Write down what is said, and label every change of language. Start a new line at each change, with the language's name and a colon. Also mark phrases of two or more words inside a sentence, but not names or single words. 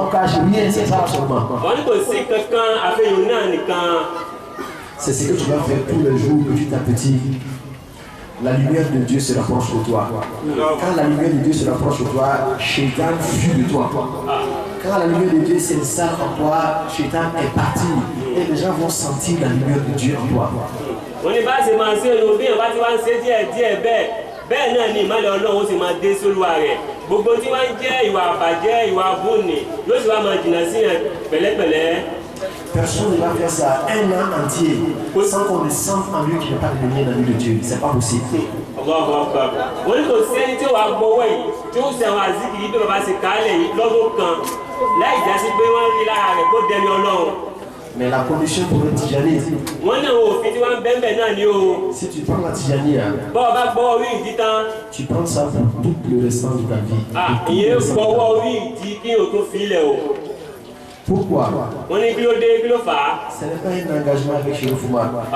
French: On cache rien, c'est ça seulement. C'est ce que tu vas faire tous les jours, petit à petit. La lumière de Dieu se rapproche de toi. Quand la lumière de Dieu se rapproche de toi, Shaitan fuit de toi. Quand la lumière de Dieu s'installe en toi, Shaitan est parti. Et les gens vont sentir la lumière de Dieu en toi.
Yoruba: Bẹ́ẹ̀ náà ni ìmọ̀lẹ̀ Ọlọ́run sì máa dé sólúwa rẹ̀ gbogbo tí wọ́n ń jẹ́ ìwà àbàjẹ́ ìwà abúni yóò sì wá máa jìnnà sí yẹn pẹ̀lẹ́pẹ̀lẹ́.
French: Personne ne va faire ça un an entier sans qu'on ne sente en lui qu'il n'y a pas de lumière dans la vie de Dieu. C'est pas possible.
Yoruba: Wọ́n ní kò sí ẹni tí ó wàá gbọ́wọ́ yìí tí ó sì àwọn àzíkì yìí bí bàbá ṣe kálẹ̀ yìí lọ́dún kan láì jásí pé wọ́n rí lára rẹ̀ kó dẹni Ọlọ́run.
French: Mais la condition pour le Tijani, si tu prends la Tijani, tu prends ça pour tout le restant de ta vie. Pourquoi? Ce n'est pas un engagement avec Chérif Oumar.